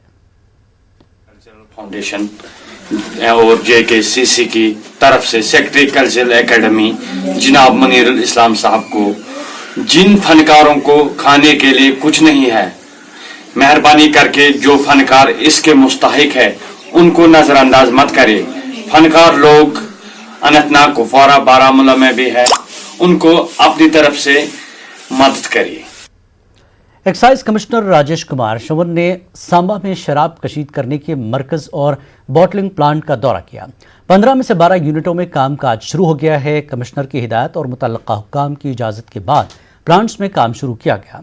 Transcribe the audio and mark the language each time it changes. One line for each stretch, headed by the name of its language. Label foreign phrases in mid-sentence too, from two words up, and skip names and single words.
Urdu: فاؤنڈیشن اور JKCC کی طرف سے سیکرٹری کلچرل اکیڈمی جناب منیر الاسلام صاحب کو، جن فنکاروں کو کھانے کے لیے کچھ نہیں ہے، مہربانی کر کے جو فنکار اس کے مستحق ہے ان کو نظر انداز مت کرے۔ فنکار لوگ اننت ناگ کپوارہ بارہمولہ میں بھی ہے، ان کو اپنی طرف سے مدد کریے۔ ایکسائز کمشنر راجیش کمار شون نے سامبا میں شراب کشید کرنے کے مرکز اور بوٹلنگ پلانٹ کا دورہ کیا۔ 15 میں سے 12 یونٹوں میں کام کاج شروع ہو گیا ہے۔ کمشنر کی ہدایت اور متعلقہ حکام کی اجازت کے بعد پلانٹس میں کام شروع کیا گیا۔